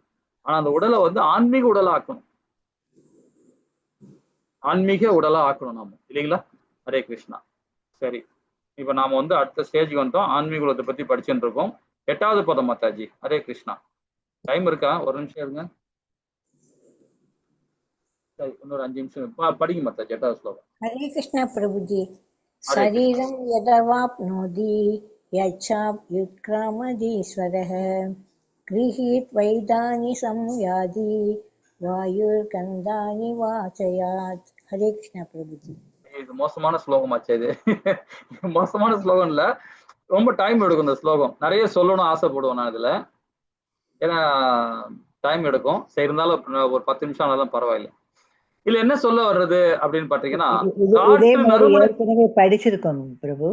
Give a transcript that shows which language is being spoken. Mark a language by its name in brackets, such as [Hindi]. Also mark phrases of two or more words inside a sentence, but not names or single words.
[Tamil] ஆனா அந்த உடலை வந்து ஆன்மீக உடலா ஆக்கணும், ஆன்மீக உடலா ஆக்கணும் நாம, இல்லைங்களா? ஹரே கிருஷ்ணா. சரி, இப்ப நாம வந்து அடுத்த ஸ்டேஜ் வந்துட்டோம். ஆன்மீக உலகத்தை பத்தி படிச்சுட்டு இருக்கோம். 8வது பதம் மாதாஜி. ஹரே கிருஷ்ணா. டைம் இருக்கா? ஒரு நிமிஷம் இருங்க. சரி, இன்னொரு 5 நிமிஷம் படிங்க மாதாஜி. 8வது ஸ்லோகம். [Hindi] हरे कृष्ण प्रभु जी। हरे कृष्ण। [Sanskrit] शरीरं यदवाप्नोति यच्छाप्युत्क्रामतीश्वरः गृहीत्वैतानि संयाति वायुर्गन्धानि वाचयात्। [Hindi] हरे कृष्ण प्रभु जी। [Tamil] இது மோசமான ஸ்லோகம் ஆச்சு. இது மோசமான ஸ்லோகம் இல்ல, ரொம்ப டைம் எடுக்கும் இந்த ஸ்லோகம். நிறைய சொல்லணும் ஆசைப்படுவேன் நான் இதுல, ஏன்னா டைம் எடுக்கும். சரி, இருந்தாலும் ஒரு 10 நிமிஷம் ஆனாலும் பரவாயில்ல. இதுல என்ன சொல்ல வர்றது அப்படின்னு பாத்தீங்கன்னா, இதே மாதிரி ஏற்கனவே படிச்சிருக்கோம் பிரபு.